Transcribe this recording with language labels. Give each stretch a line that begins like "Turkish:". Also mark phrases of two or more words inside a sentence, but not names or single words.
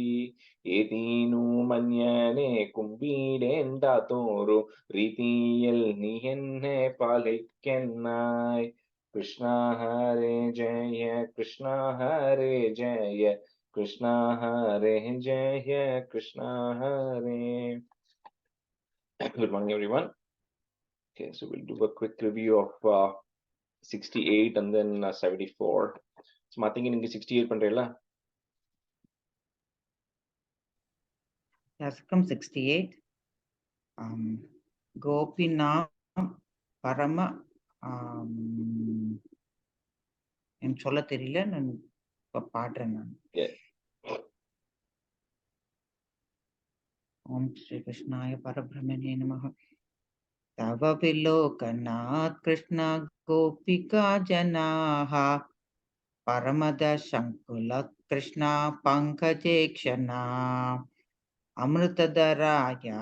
Malayalam: ഏതീനു മഞ്ഞനെ കുമ്പിടേണ്ടാത്തോരു രീതിയിൽ നീ എന്നെ പാലിക്കനായി.
Sanskrit: കൃഷ്ണ ഹരേ ജയ കൃഷ്ണ ഹരേ ജയ കൃഷ്ണ ഹരേ ജയ കൃഷ്ണ ഹരേ.
English: Good morning, everyone. Okay, so we'll do a quick review of 68 and then 74. So mathing in 68 பண்றீங்களா? Dasakam 68.
Sanskrit: गोपीन परम
Tamil: எனக்கு சொல்ல தெரியல, நான் இப்ப பாடுறேன்.
Sanskrit: நான் ॐ श्री कृष्णाय परब्रह्मणे नमः. तव विलोकनात् कृष्ण गोपिका जनाः परमद संकुल कृष्ण पङ्कजे क्षण अमृतधारया